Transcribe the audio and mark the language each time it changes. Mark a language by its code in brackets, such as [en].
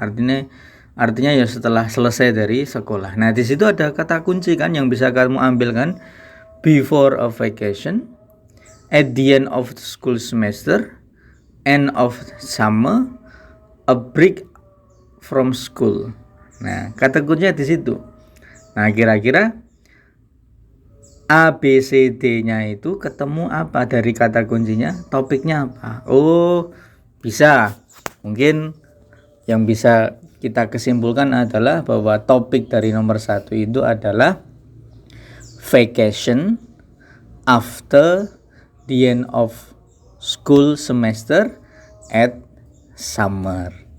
[id] Artinya ya setelah selesai dari sekolah. Nah, di situ ada kata kunci kan yang bisa kamu ambil kan. [en] Before a vacation, at the end of the school semester, end of summer, a break from school. [id] Nah, kata kuncinya di situ. Nah, kira-kira A, B, C, D-nya itu ketemu apa dari kata kuncinya? Topiknya apa? Oh, bisa. Mungkin yang bisa kita kesimpulkan adalah bahwa topik dari nomor 1 itu adalah [en] vacation after the end of school semester at summer.